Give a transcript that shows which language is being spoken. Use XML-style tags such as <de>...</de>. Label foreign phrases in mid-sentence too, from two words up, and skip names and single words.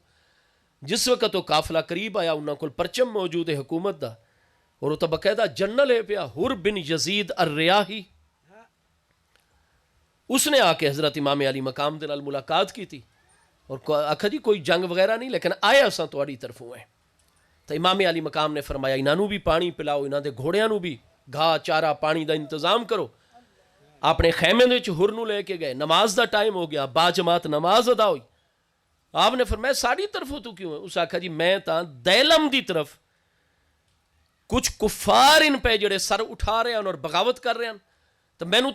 <pa>جس وقت وہ قافلہ قریب آیا انہاں کول پرچم موجود ہے حکومت دا، اور وہ تو باقاعدہ جنرل ہے پیا حر بن یزید الریاحی، اس نے آ کے حضرت امام علی مقام دے نال ملاقات کی تھی اور آکھا جی کوئی جنگ وغیرہ نہیں لیکن آیا اساں تواڈی طرفوں ہیں۔ تو امام علی مقام نے فرمایا انہاں نو بھی پانی پلاؤ، انہاں دے گھوڑیاں نو بھی گھا چارہ پانی دا انتظام کرو۔ اپنے خیمے دے وچ حر نو لے کے گئے، نماز دا ٹائم ہو گیا، با جماعت نماز ادا ہوئی، آپ نے فرمایا ساڑی طرفوں تو کیوں ہے؟ اس آکھا جی میں تاں دیلم دی طرف کچھ کفار ان پہ جڑے سر اٹھا رہے ہیں اور بغاوت کر رہے ہیں، تو میں نو تو</pa>